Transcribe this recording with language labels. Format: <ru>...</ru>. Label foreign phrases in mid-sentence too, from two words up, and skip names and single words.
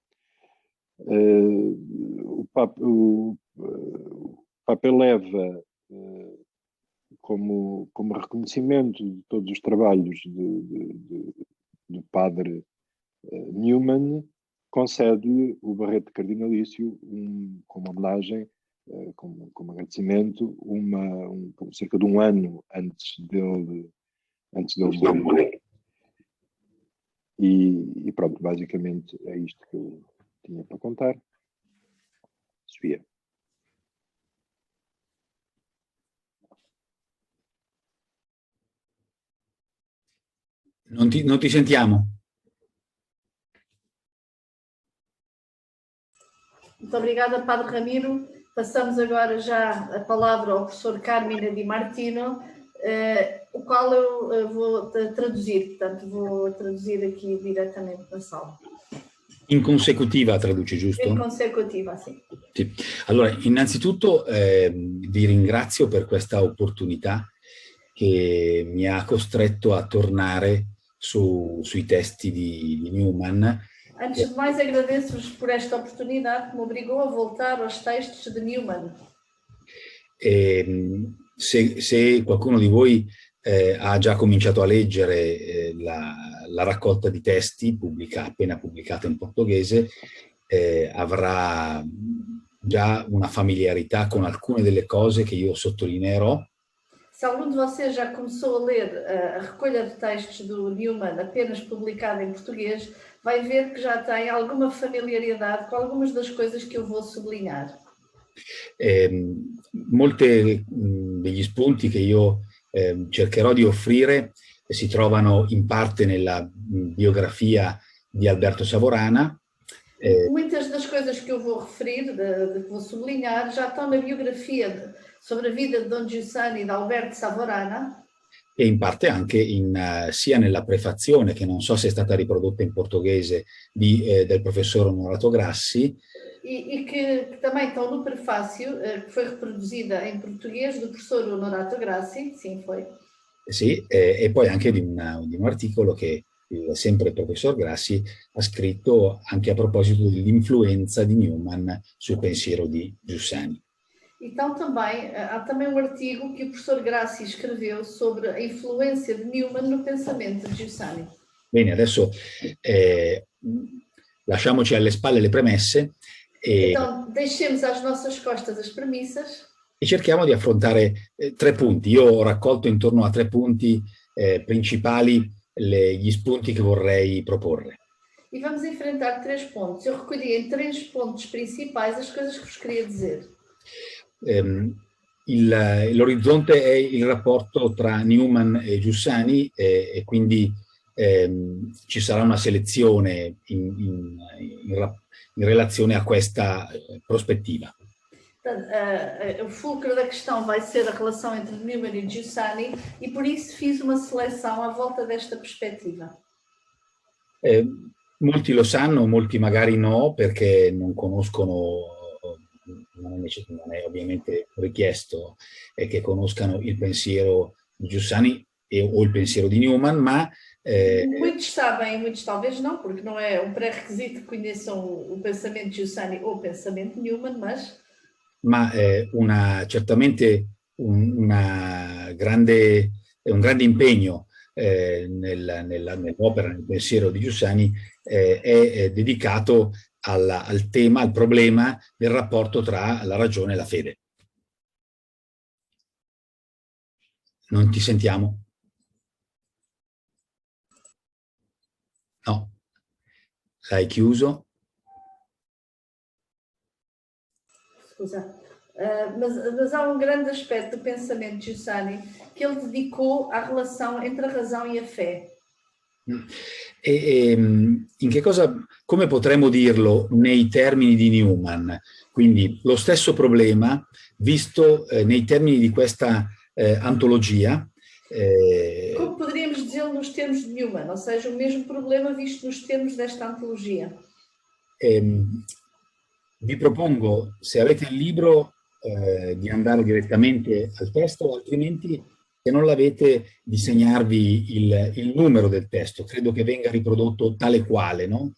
<pt>O Papa eleva como reconhecimento de todos os trabalhos do padre Newman, concede-lhe o barrete de cardinalício como homenagem, como agradecimento, cerca de um ano antes dele morrer. E pronto, basicamente é isto que eu tinha para contar. Sofia.</pt> <it>Non ti sentiamo.</it> <pt>Muito obrigada, Padre Ramiro. Passamos agora já a palavra ao professor Carmine Di Martino, o qual eu vou traduzir. Portanto, vou traduzir aqui diretamente na sala.</pt> <it>In consecutiva traduce, giusto? In consecutiva, sì. Sì. Allora, innanzitutto vi ringrazio per questa opportunità che mi ha costretto a tornare sui testi di Newman.</it> <pt>Antes de mais, agradeço-vos por esta oportunidade que me obrigou a voltar aos textos de Newman.</pt> <it>Se qualcuno di voi ha già cominciato a leggere la raccolta di testi appena pubblicata in portoghese, avrà già una familiarità con alcune delle cose che io sottolineerò.</it> <pt>Se algum de vocês já começou a ler a recolha de textos do Newman apenas publicada em português, vai ver que já tem alguma familiaridade com algumas das coisas que eu vou sublinhar.</pt> <it>Molti degli spunti che io cercherò di offrire si trovano in parte nella biografia di Alberto Savorana.</it> <pt>Muitas das coisas que eu vou referir, que vou sublinhar, já estão na biografia sobre a vida de Don Giussani da Alberto Savorana.</pt> <it>E in parte anche sia nella prefazione, che non so se è stata riprodotta in portoghese, del professor Onorato Grassi.</it> <pt>E que também estão no prefácio, que foi reproduzida em português do professor Onorato Grassi, sim, foi.</pt> <it>Sì, e poi anche di un articolo che sempre il professor Grassi ha scritto anche a proposito dell'influenza di Newman sul pensiero di Giussani.</it> <pt>Então há também um artigo que o professor Grassi escreveu sobre a influência de Newman no pensamento di Giussani.</pt> <it>Bene, adesso lasciamoci alle spalle le premesse</it> <pt>então deixemos às nossas costas as premissas</pt> <it>e cerchiamo di affrontare 3 punti. Io ho raccolto intorno a 3 punti principali gli spunti che vorrei proporre.</it> <pt>E vamos enfrentar 3 pontos. Eu recolhi em 3 pontos principais as coisas que vos queria dizer.</pt> <it>L'orizzonte è il rapporto tra Newman e Giussani e quindi ci sarà una selezione in relazione a questa prospettiva.</it> <pt>O fulcro da questão vai ser a relação entre Newman e Giussani e por isso fiz uma seleção à volta desta perspectiva.</pt> <it>Molti lo sanno, molti magari no, perché non conoscono, non è ovviamente richiesto che conoscano il pensiero di Giussani o il pensiero di Newman, ma</it> <pt>muitos sabem, muitos talvez não, porque não é um pré-requisito que conheçam o pensamento de Giussani ou o pensamento de Newman,</pt> <it>ma certamente un grande impegno nell'opera, nel pensiero di Giussani è dedicato al tema, al problema del rapporto tra la ragione e la fede. Non ti sentiamo? No. L'hai chiuso? Scusa.</it> <pt>Mas há um grande aspecto do pensamento de Giussani que ele dedicou à relação entre a razão e a fé.</pt> <it>Come potremmo dirlo nei termini di Newman? Quindi lo stesso problema visto nei termini di questa antologia.</it> <pt>Como poderíamos dizê-lo nos termos de Newman, ou seja, o mesmo problema visto nos termos desta antologia.</pt> <it>Vi propongo, se avete il libro, di andare direttamente al testo, altrimenti, se non l'avete, di segnarvi il numero del testo. Credo che venga riprodotto tale quale, no?</it>